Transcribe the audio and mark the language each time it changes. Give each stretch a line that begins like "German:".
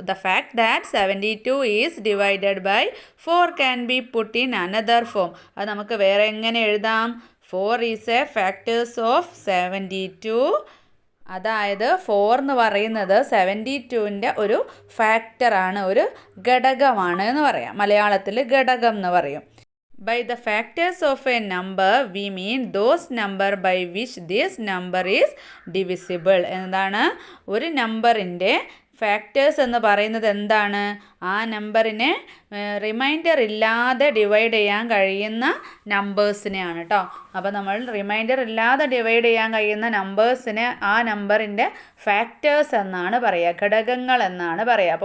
English: The fact that 72 is divided by 4 can be put in another form.
Malayalam: അത് നമുക്ക് വേറെ എങ്ങനെ എഴുതാം?
English: 4 is a factors of 72.
Malayalam: അതായത് 4 എന്ന് പറയുന്നത് 72ൻ്റെ ഒരു ഫാക്ടറാണ്, ഒരു ഘടകമാണ് എന്ന് പറയാം. മലയാളത്തിൽ ഘടകം എന്ന് പറയും.
English: By the factors of a number, we mean those number by which this number is divisible.
Malayalam: എന്താണ്? ഒരു നമ്പറിൻ്റെ ഫാക്ടേഴ്സ് എന്ന് പറയുന്നത് എന്താണ്? ആ നമ്പറിനെ റിമൈൻഡർ ഇല്ലാതെ ഡിവൈഡ് ചെയ്യാൻ കഴിയുന്ന നമ്പേഴ്സിനെയാണ് കേട്ടോ. അപ്പോൾ നമ്മൾ റിമൈൻഡർ ഇല്ലാതെ ഡിവൈഡ് ചെയ്യാൻ കഴിയുന്ന നമ്പേഴ്സിനെ ആ നമ്പറിൻ്റെ ഫാക്ടേഴ്സ് എന്നാണ് പറയുക, ഘടകങ്ങൾ എന്നാണ് പറയുക.